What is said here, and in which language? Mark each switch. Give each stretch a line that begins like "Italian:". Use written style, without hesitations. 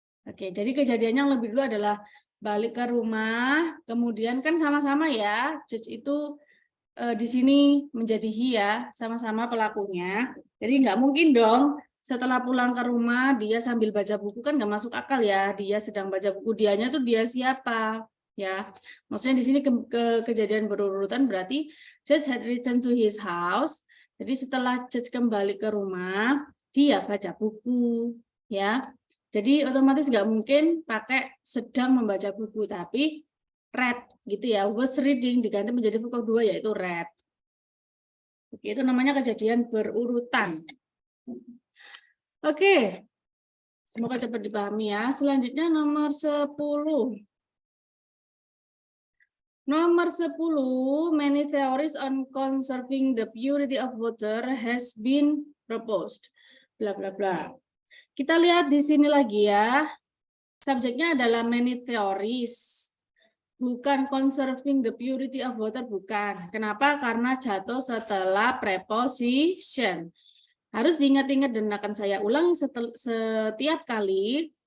Indonesian: Oke, jadi kejadiannya yang lebih dulu adalah balik ke rumah, kemudian kan sama-sama ya, Judge itu di sini menjadi he ya, sama-sama pelakunya. Jadi nggak mungkin dong setelah pulang ke rumah dia sambil baca buku, kan nggak masuk akal ya. Dia sedang baca buku, dianya tuh dia siapa ya? Maksudnya di sini kejadian berurutan berarti
English: Judge had returned to his house.
Indonesian: Jadi setelah Judge kembali ke rumah, dia baca buku ya. Jadi otomatis nggak mungkin pakai sedang membaca buku, tapi read gitu ya, was reading diganti menjadi verb 2 yaitu read. Oke, itu namanya kejadian berurutan. Oke, semoga cepat dipahami ya. Selanjutnya nomor 10. Nomor 10,
English: many theories on conserving the purity of water has been proposed.
Indonesian: Bla bla bla. Kita lihat di sini lagi ya. Subjeknya adalah many theories. Bukan
English: conserving the purity of water,
Indonesian: bukan. Kenapa? Karena jatuh setelah preposition. Harus diingat-ingat dan akan saya ulang setiap kali.